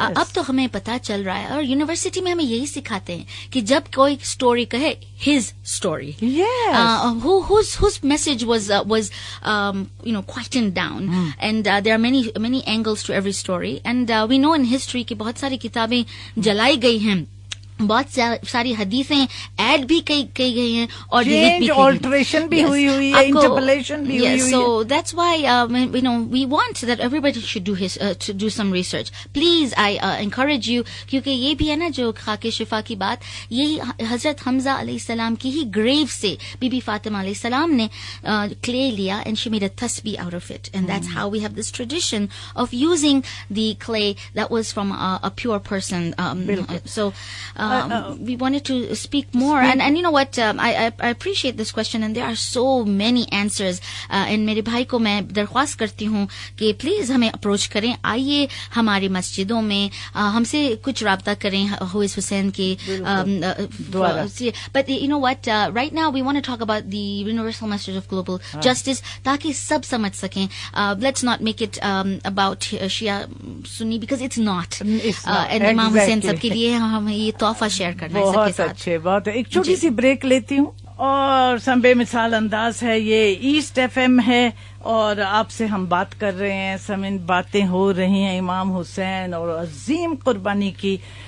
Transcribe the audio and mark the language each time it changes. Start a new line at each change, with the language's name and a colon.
Hindi: अब तो हमें पता चल रहा है, और यूनिवर्सिटी में हमें यही सिखाते हैं कि जब कोई स्टोरी कहे
English: his story, whose message was quietened down, and there are many angles to every story, and we know in history
Hindi: कि बहुत सारी किताबें जलाई गई हैं, बहुत सारी हदीसें ऐड भी की गई हैं, और ऑल्टरेशन भी हुई है, इंटरपोलेशन भी हुई है.
English: So that's why we want that everybody should do some research. Please, I encourage you,
Hindi: क्योंकि ये भी है ना जो खाके शिफा की बात, यही हजरत हमजा अलैहिस्सलाम की ही ग्रेव से बीबी फातिमा अलैहिस्सलाम ने
English: clay लिया, and she made a tasbih out of it, and that's how we have this tradition of using the clay that was from a pure person. So we wanted to speak more, and you know what, I appreciate this question, and there are so many answers, and
Hindi: मेरे भाई को मैं दरख्वास्त करती हूँ कि please हमें approach करें, आइए हमारी मस्जिदों में हमसे कुछ राब्ता करें हुइस हुसैन के द्वारा.
English: But you know what, right now we want to talk about the universal message of global justice,
Hindi: ताकि सब समझ सकें.
English: Let's not make it about Shia Sunni, because it's not.
Hindi: And इमाम हुसैन सब के लिए हम ये तोहफा शेयर करना है सबके साथ. बहुत अच्छे, बहुत. एक छोटी सी ब्रेक लेती हूँ, और संबे मिसाल अंदाज है, ये ईस्ट FM है, और आपसे हम बात कर रहे हैं, समिन बातें हो रही हैं इमाम हुसैन और अजीम कुर्बानी की.